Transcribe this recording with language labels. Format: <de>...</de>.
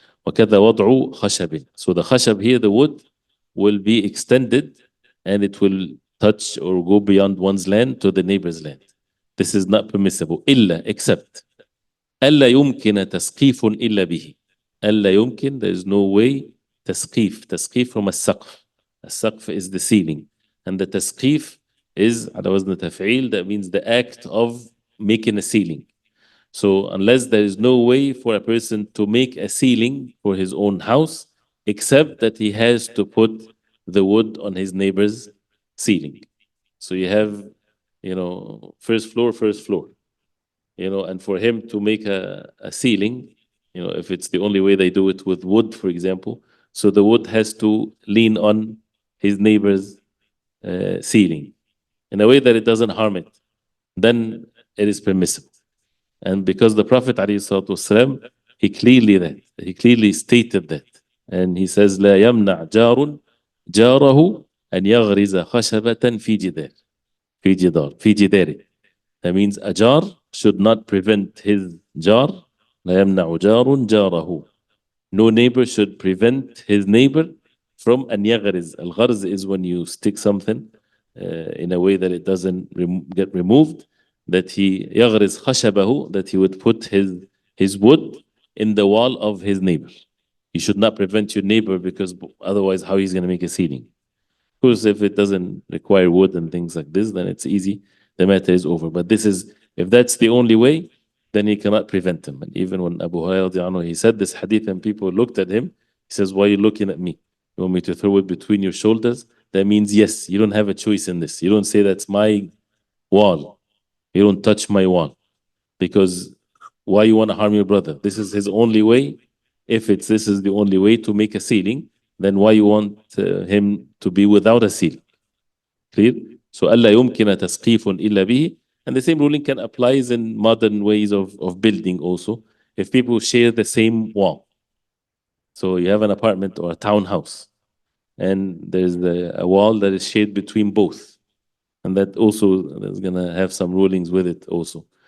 <ar>وكذا وضع خشب.</ar> <en>So the khashab here, the wood, will be extended and it will touch or go beyond one's land to the neighbor's land. This is not permissible. إلا, except.</en> <ar>ألا يمكن تسقيف إلا به. ألا يمكن,</ar> <en>there is no way.</en> <ar>تسقيف from السقف.</ar> <en>السقف is the ceiling. And the تسقيف is</en> <ar>على وزن تفعيل,</ar> <en>that means the act of making a ceiling. So unless there is no way for a person to make a ceiling for his own house, except that he has to put the wood on his neighbor's ceiling. So you have, first floor, and for him to make a ceiling, if it's the only way they do it with wood, for example, so the wood has to lean on his neighbor's ceiling in a way that it doesn't harm it, then it is permissible. And because the Prophet ﷺ, he clearly stated that. And he says,</en> <ar>لا يمنع جار جاره أن يغرز خشبة في جداره.</ar> <en>That means a jar should not prevent his jar.</en> <ar>لا يمنع جار جاره.</ar> <en>No neighbor should prevent his neighbor from</en> <ar>أن يغرز.</ar> <en>الغرز is when you stick something in a way that it doesn't get removed. That he</en> <ar>يغرز خشبه,</ar> <en>that he would put his wood in the wall of his neighbor. You should not prevent your neighbor, because otherwise how he's going to make a ceiling? Of course, if it doesn't require wood and things like this, then it's easy. The matter is over. But if that's the only way, then he cannot prevent him. And even when Abu Hurairah, he said this hadith and people looked at him, he says, why are you looking at me? You want me to throw it between your shoulders? That means, yes, you don't have a choice in this. You don't say that's my wall. You don't touch my wall. Because why you want to harm your brother? This is his only way. If this is the only way to make a ceiling, then why you want him to be without a ceiling? Clear? So</en> <ar>ألا يمكن تسقيف إلا به.</ar> <en>And the same ruling can apply in modern ways of building also. If people share the same wall. So you have an apartment or a townhouse, and there's a wall that is shared between both. And that also is going to have some rulings with it also.</en>